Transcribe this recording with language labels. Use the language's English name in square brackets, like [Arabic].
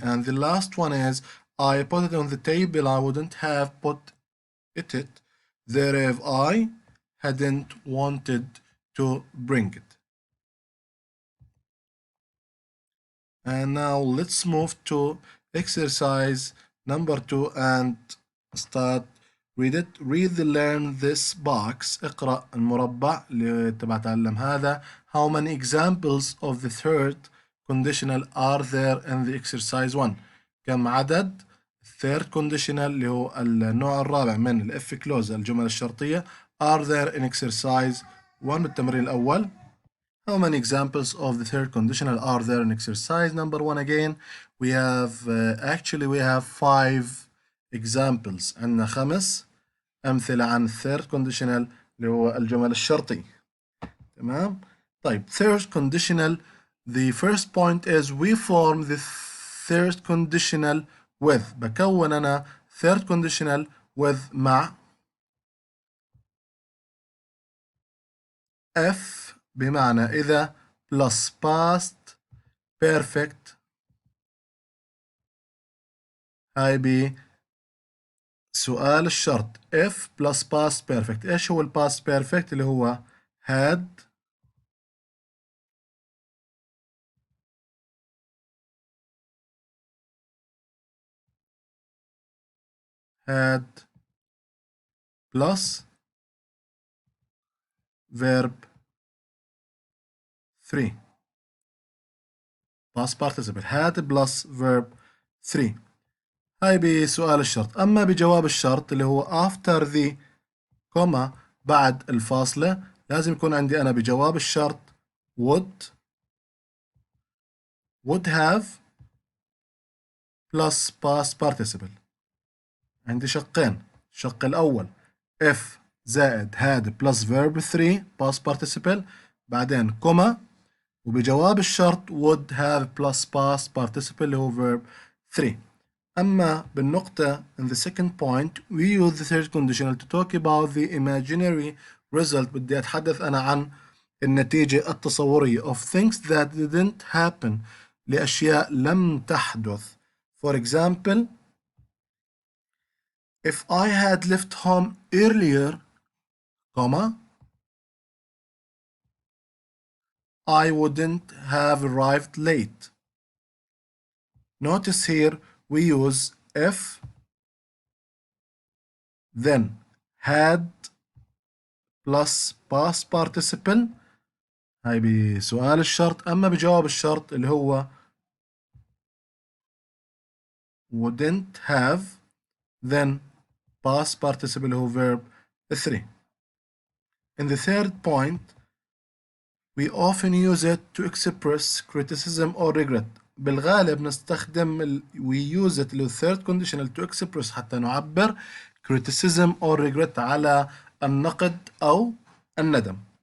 [English] And the last one is, I put it on the table, I wouldn't have put it there if I hadn't wanted to bring it. And now let's move to exercise number 2 and start read it. Read the learn this box. [Arabic] اقرأ المربع اللي تبع تعلم هذا. [English] How many examples of the third conditional are there in the exercise 1? [Arabic] كم عدد third conditional اللي هو النوع الرابع من الاف كلوز الجمل الشرطية [English] are there in exercise 1 [Arabic] بالتمرين الأول. [English] How many examples of the third conditional are there in exercise number 1 again? We have we have 5 examples. [Arabic] عندنا 5 أمثلة عن third conditional اللي هو الجمل الشرطي. تمام؟ طيب [English] third conditional, the first point is we form the third conditional with. [Arabic] بكون أنا [English] third conditional with [Arabic] مع F بمعنى إذا [English] plus past perfect [Arabic] هاي ب سؤال الشرط [English] if plus past perfect. [Arabic] إيش هو past perfect؟ اللي هو [English] had plus verb 3. past participle had plus verb 3. [Arabic] هاي بسؤال الشرط. أما بجواب الشرط اللي هو [English] after the comma [Arabic] بعد الفاصلة لازم يكون عندي أنا بجواب الشرط [English] would have plus past participle. [Arabic] عندي شقين. الشق الأول if زائد had plus verb 3 past participle بعدين كوما وبجواب الشرط [English] would have plus past participle [Arabic] اللي هو verb 3. أما بالنقطة [English] in the second point we use the third conditional to talk about the imaginary result. [Arabic] بدي أتحدث أنا عن النتيجة التصورية [English] of things that didn't happen [Arabic] لأشياء لم تحدث. [English] For example, if I had left home earlier, comma, I wouldn't have arrived late. Notice here we use if, then had plus past participle. [Arabic] هاي بسؤال الشرط. أما بجواب الشرط اللي هو [English] wouldn't have, then past participle [Arabic] اللي هو verb 3. [English] In the third point, we often use it to express criticism or regret. [Arabic] بالغالب نستخدم [English] we use it [Arabic] اللي هو third conditional to express حتى نعبر [English] criticism or regret [Arabic] على النقد أو الندم.